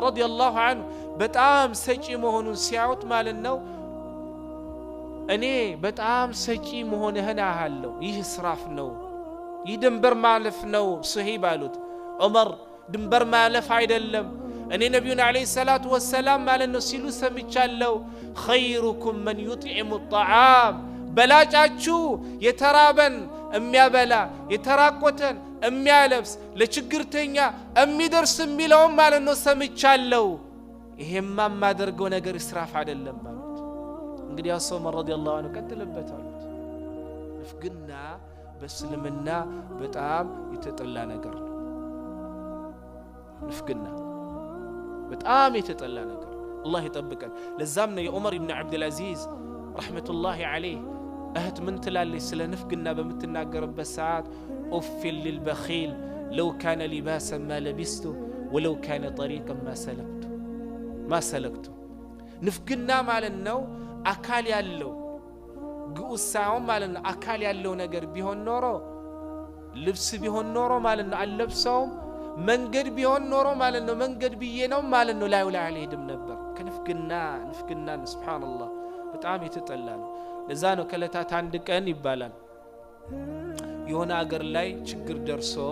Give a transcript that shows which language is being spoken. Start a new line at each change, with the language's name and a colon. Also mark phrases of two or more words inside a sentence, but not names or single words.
Arabic: رضي الله عنه
Amharic: በጣም ሰጪ መሆኑን ሲያውት ማለት ነው እኔ በጣም ሰጪ መሆንህን አያለው ይህ እስራፍ ነው ይህ ድንበር ማለፍ ነው ሱሄይብ አሉት ዑመር ድንበር ማለፍ አይደለም እኔ ነብዩን አለይሂ
Arabic: الصلاة والسلام
Amharic: ማለት ነው ሲሉ ሰምቻለሁ
Arabic: خيركم من يطعم الطعام
Amharic: በላጫችሁ የተራበን የሚያበላ የተራቆተን የሚያለብስ ለችግርተኛ የሚደርስ የሚለው ማለት ነው ሰምቻለሁ ይሄማ ማደርገው ነገር እስራፍ አይደለም ማለት እንግዲህ ዑመር
Arabic: رضي الله عنه
Amharic: ቀጥለበት አሉት ንፍግና በእስልምና በጣም የተጠላ ነገር ነው ንፍግና በጣም የተጠላ ነገር አላህ ይጠብቀን ለዛም ነው የዑመር ኢብኑ አብዱል አዚዝ
Arabic: رحمة الله عليه
Amharic: እህት ምን ትላለች ስለ ንፍግና በመተናገርበት ሰዓት ኡፊል
Arabic: للبخيل لو كان لباسا ما لبسته ولو كان طريقا ما سلكته
Amharic: ንፍግና ማለት ነው አካል ያለው ግኡሳው ማለት ነው አካል ያለው ነገር ቢሆን ኖሮ ልብስ ቢሆን ኖሮ ማለት ነው አለብሰው መንገድ ቢሆን ኖሮ ማለት ነው መንገድ ብዬ ነው ማለት ነው ላዩ ላይ አልሄድም ነበር ከንፍግና ሱብሃንአላህ በጣም የተጠላ ነው ለዛ ነው ከለታት አንድ ቀን ይባላል የሆነ አገር ላይ ችግር ደርሶ